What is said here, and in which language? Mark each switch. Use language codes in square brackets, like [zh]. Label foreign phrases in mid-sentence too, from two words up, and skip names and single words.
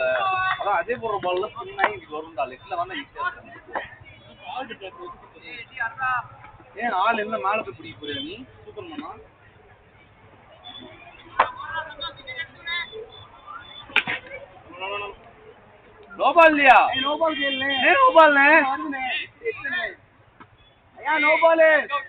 [ta] அதான் அதே போற பால்ல ஸ்பின் ஆகி வரும்டா. லெக்ல வந்தா ஈஸியா இருக்கும். ஏன் ஆள் என்ன மேல போய் பிடிக்க போறியா நீ? சூப்பர் மண்ணா. [en] no ball [hi] लिया [en] no ball [hi] खेलने नहीं [en] no ball [hi] ने यार [en] no ball [hi] है